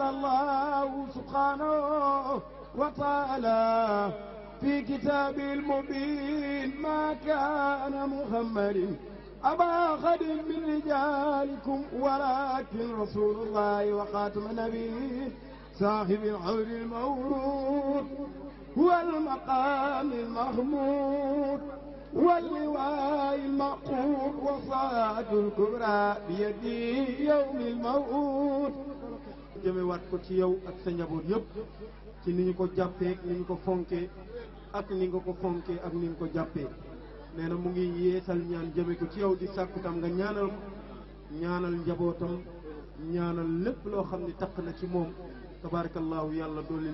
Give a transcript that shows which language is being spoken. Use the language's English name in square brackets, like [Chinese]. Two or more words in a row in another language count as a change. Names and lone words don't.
[Arabic] الله سبحانه وتعالى في كتابه المبين ما كان محمد أبا أحد من رجالكم ولكن رسول الله وخاتم النبيين صاحب الحور المورود والمقام المحمود واللواء المعقود والصلاة الكبرى بيدي يوم الموعود [Wolof] jëmewaat ko ci yow ak sa njaboot yëpp ci ni ñu ko jàppee ni ñu ko fonkee ak ni nga ko fonkee ak ni nga ko jàppee nee na mu ngi yeesal ñaan jëme ko ci yow di sàkku tam nga ñaanal ko ñaanal njabootam ñaanal lépp loo xam ne taq na ci moom tabarakallahu yàlla dolli